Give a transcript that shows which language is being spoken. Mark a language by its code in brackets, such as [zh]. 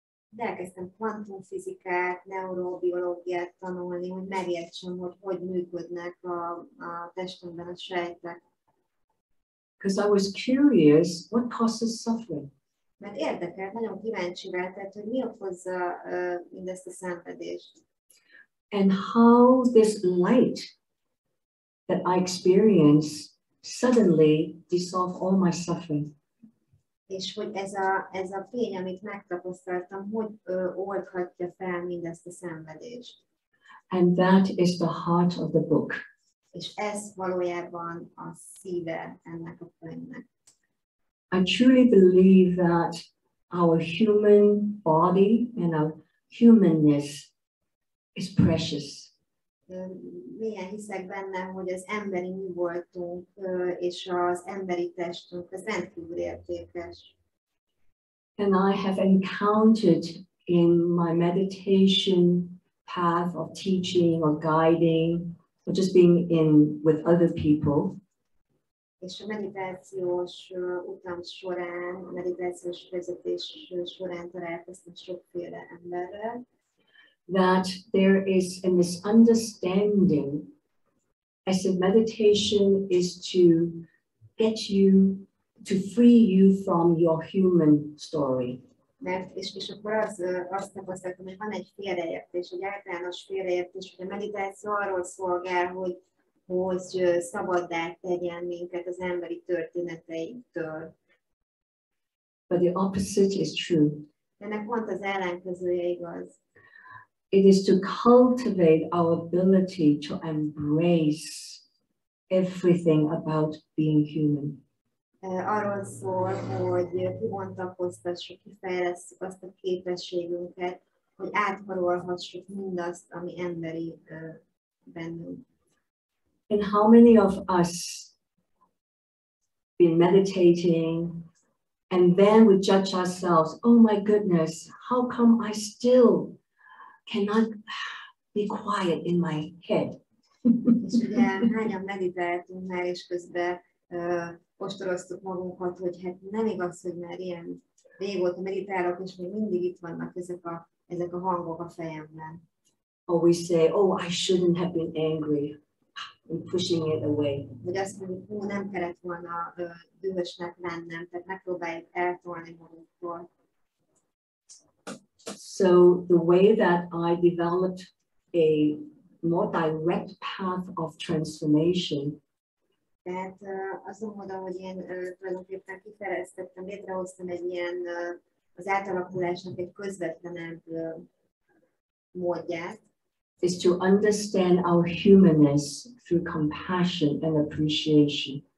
[hu] De elkezdtem kvantumfizikát, neurobiológiát tanulni, hogy megértsem, hogy működnek a testemben a sejtek. [en] Because I was curious, what causes suffering? [hu] Mert érdekelt, nagyon kíváncsi váltett, hogy mi okozza mindezt a szenvedést. [en] And how this light that I experience suddenly dissolve all my suffering. [hu] És hogy ez a fény, amit megtapasztaltam, hogy oldhatja fel mindezt a szenvedést. [en] And that is the heart of the book. [hu] És ez valójában a szíve ennek a könyvnek. [en] I truly believe that our human body and our humanness is precious. [hu] Mélyen hiszek benne, hogy az emberi mi voltunk, és az emberi testünk, az rendkívül értékes. [en] And I have encountered in my meditation path of teaching or guiding, or just being in with other people, [hu] És a meditációs utam során, a meditációs vezetés során találkoztam sokféle emberrel, [en] that there is a misunderstanding as if meditation is to get you, to free you from your human story. [hu] És akkor azt tapasztaltam, hogy van egy félreértés, egy általános félreértés, hogy a meditáció arról szolgál, hogy szabaddá tegyen minket az emberi történeteinktől. [en] But the opposite is true. [hu] Ennek pont az ellenkezője igaz. [en] It is to cultivate our ability to embrace everything about being human. [hu] Arról szól, hogy kibontakoztassuk, kifejlesszük azt a képességünket, hogy átkarolhassuk mindazt, ami emberi bennünk. [en] And how many of us been meditating and then we judge ourselves, oh my goodness, how come I still cannot be quiet in my head? [hu] És ugye hányan meditáltunk már, és közben ostoroztuk magunkat, hogy hát nem igaz, hogy már ilyen régóta meditálok, és még mindig itt vannak ezek a hangok a fejemben. [en] Or we say, oh, I shouldn't have been angry, and pushing it away. [hu] Vagy azt mondjuk, nem kellett volna dühösnek lennem, tehát megpróbáljuk eltolni magunktól. [en] So the way that I developed a more direct path of transformation [hu] Tehát azon módon, hogy én tulajdonképpen kifejlesztettem, létrehoztam egy ilyen az átalakulásnak egy közvetlenebb módját, [en] is to understand our humanness through compassion and appreciation.